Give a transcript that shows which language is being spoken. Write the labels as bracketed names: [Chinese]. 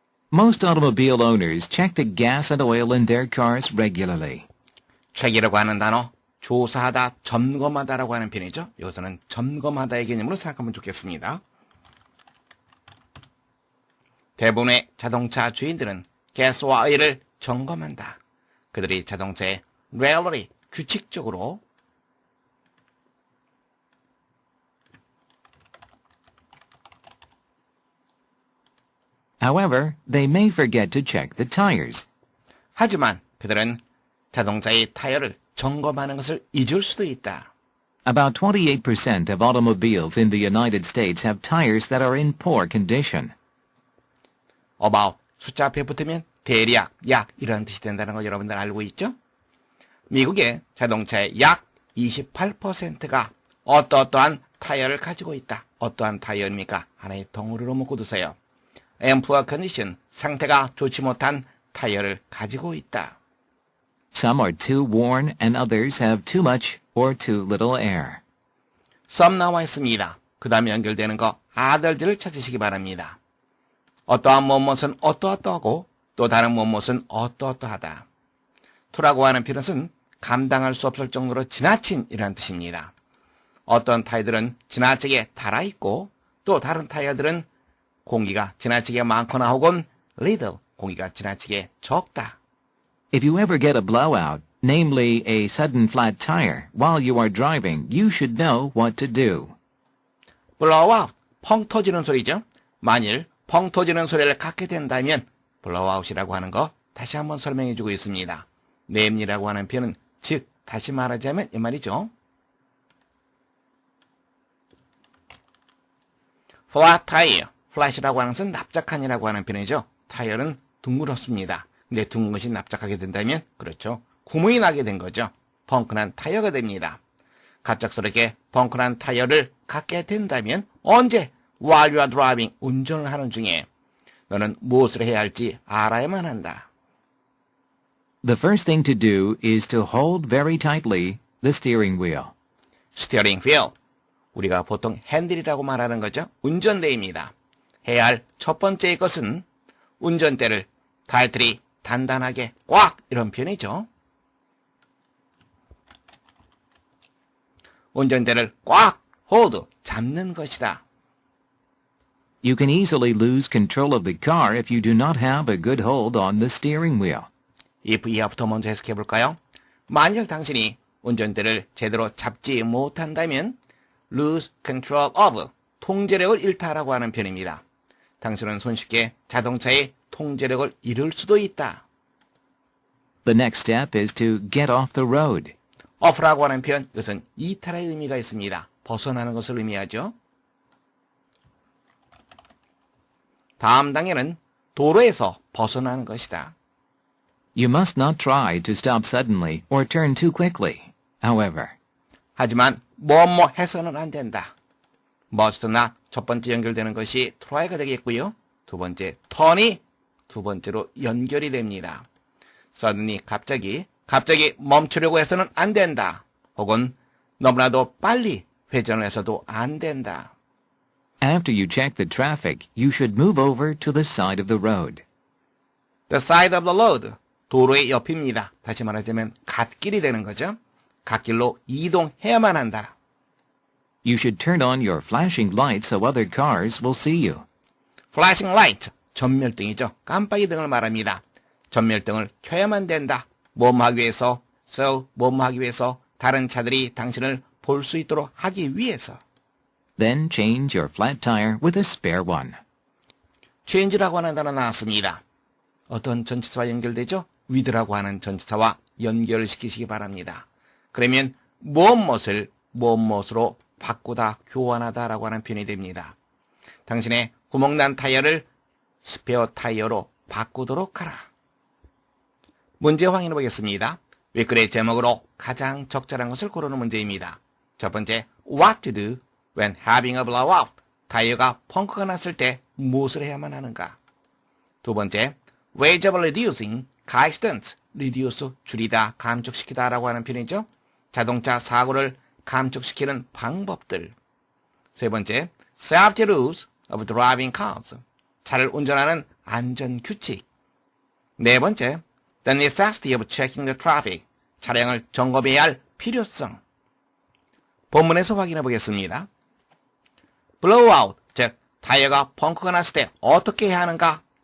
[English] Most automobile owners check the gas and oil in their cars regularly. [Korean] check이라고 하는 단어, 조사하다, 점검하다라고 하는 표현이죠. 여기서는 점검하다의 개념으로 생각하면 좋겠습니다. 대부분의 자동차 주인들은 가스와 오일을 점검한다. 그들이 자동차에 regularly, 규칙적으로 [English] However, they may forget to check the tires. [Korean] 하지만 그들은 자동차의 타이어를 점검하는 것을 잊을 수도 있다. [English] About 28% of automobiles in the United States have tires that are in poor condition. [Korean] about 숫자 앞에 붙으면 대략, 약 이런 뜻이 된다는 거 여러분들 알고 있죠? 미국의 자동차의 약 28%가 어떠한 타이어를 가지고 있다. 어떠한 타이어입니까? 하나의 덩어리로 묶어두세요. [English] poor condition, [Korean] 상태가 좋지 못한 타이어를 가지고 있다. [English] Some are too worn and others have too much or too little air. [Korean] some 나와 있습니다. 그 다음에 연결되는 거 other들을 찾으시기 바랍니다. 어떠한 무엇은 어떠하고 또 다른 무엇은 어떠하다. to라고 하는 표현은 감당할 수 없을 정도로 지나친 이라는 뜻입니다. 어떤 타이어들은 지나치게 달아있고 또 다른 타이어들은 공기가 지나치게 많거나 혹은 little, 공기가 지나치게 적다. [English] If you ever get a blowout, namely a sudden flat tire, while you are driving, you should know what to do. [Korean] blowout, 펑 터지는 소리죠. 만일 펑 터지는 소리를 갖게 된다면 blowout이라고 하는 거 다시 한번 설명해주고 있습니다. 냅니라고 하는 표현은 즉 다시 말하자면 이 말이죠. flat tire, flat이라고 하는 것은 납작한이라고 하는 표현이죠. 타이어는 둥그렇습니다. 근데 둥근 것이 납작하게 된다면 그렇죠. 구멍이 나게 된 거죠. 펑크난 타이어가 됩니다. 갑작스럽게 펑크난 타이어를 갖게 된다면 언제? [English] While you are driving, [Korean] 운전을 하는 중에 너는 무엇을 해야 할지 알아야만 한다. [English] The first thing to do is to hold very tightly the steering wheel. [Korean] 스티어링 휠, 우리가 보통 핸들이라고 말하는 거죠. 운전대입니다. 해야 할 첫 번째 것은 운전대를 타이틀이 단단하게 꽉 이런 표현이죠. 운전대를 꽉 hold, 잡는 것이다. [English] You can easily lose control of the car if you do not have a good hold on the steering wheel. [Korean] if 이하부터 먼저 해석해 볼까요? 만일 당신이 운전대를 제대로 잡지 못한다면 [English] lose control of, [Korean] 통제력을 잃다라고 하는 표현입니다. 당신은 손쉽게 자동차의 통제력을 잃을 수도 있다. [English] The next step is to get off the road. [Korean] off라고 하는 표현, 이것은 이탈의 의미가 있습니다. 벗어나는 것을 의미하죠. 다음 단계는 도로에서 벗어나는 것이다. [English] You must not try to stop suddenly or turn too quickly. However, [Korean] 하지만 뭐뭐 해서는 안 된다. must나 첫 번째 연결되는 것이 try가 되겠고요. 두 번째 turn이 두 번째로 연결이 됩니다. suddenly 갑자기 멈추려고 해서는 안 된다. 혹은 너무나도 빨리 회전을 해서도 안 된다. [English] After you check the traffic, you should move over to the side of the road. The side of the road, [Korean] 도로의 옆입니다. 다시 말하자면 갓길이 되는 거죠. 갓길로 이동해야만 한다. [English] You should turn on your flashing lights so other cars will see you. Flashing light, 전멸등이죠. [Korean] 깜빡이 등을 말합니다. 전멸등을 켜야만 된다. 뭐뭐 하기 위해서, 뭐뭐 하기 위해서, 다른 차들이 당신을 볼 수 있도록 하기 위해서. [English] Then change your flat tire with a spare one. [Korean] change라고 하는 단어 나왔습니다. 어떤 전치사와 연결되죠? with라고 하는 전치사와 연결시키시기 바랍니다. 그러면 무엇을 무엇으로 바꾸다, 교환하다라고 하는 표현이 됩니다. 당신의 구멍난 타이어를 스페어 타이어로 바꾸도록 하라. 문제 확인해 보겠습니다. 윗글의 제목으로 가장 적절한 것을 고르는 문제입니다. 첫 번째, [English] what to do when having a blowout. [Korean] 타이어가 펑크가 났을 때 무엇을 해야만 하는가? 두 번째, [English] ways of reducing car accidents. [Korean] reduce, 줄이다, 감축시키다 라고 하는 표현이죠. 자동차 사고를 감축시키는 방법들. 세 번째, [English] safety rules of driving cars. [Korean] 차를 운전하는 안전규칙. 네 번째, [English] the necessity of checking the traffic. [Korean] 차량을 점검해야 할 필요성. 본문에서 확인해 보겠습니다. blowout, 즉 타이어가 펑크가 났을 때 어떻게 해야 하는가?